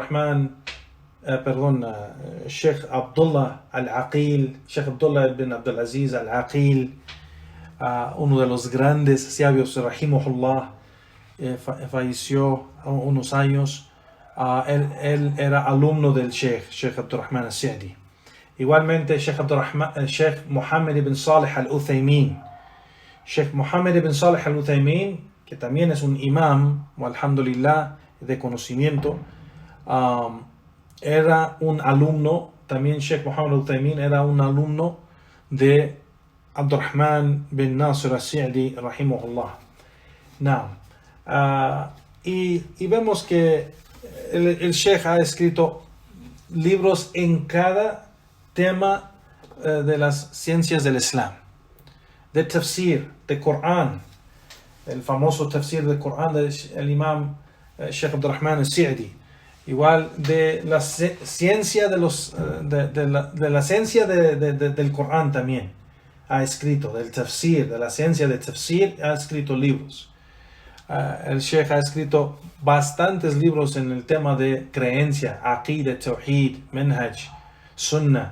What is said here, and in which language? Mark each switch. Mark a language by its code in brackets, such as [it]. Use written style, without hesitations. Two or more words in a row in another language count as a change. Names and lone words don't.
[es] Abdullah al-Aqil, Sheikh Abdullah ibn Abdul Aziz al-Aqil, uno de los grandes sabios, rahimahullah, falleció unos años. Él era alumno del Sheikh Abdurrahman al-Sa'di. Igualmente Sheikh Muhammad ibn Salih al-Uthaymin. Sheikh Muhammad ibn Salih al-Uthaymin, que también es un imam, alhamdulillah, de conocimiento, era un alumno, también Sheikh Muhammad al-Uthaymin era un alumno de Abdurrahman bin Nasir al-Sa'di, rahimahullah. Y vemos que el Sheikh ha escrito libros en cada tema de las ciencias del Islam, de tafsir, de Corán, el famoso tafsir del Corán del imam Sheikh Abdurrahman al-Sa'di, igual de la ciencia de la ciencia del Corán también ha escrito, del tafsir, de la ciencia del tafsir, ha escrito libros. El Sheikh ha escrito bastantes libros en el tema de creencia, [ar] عقيدة، توحيد، منهج، سنة.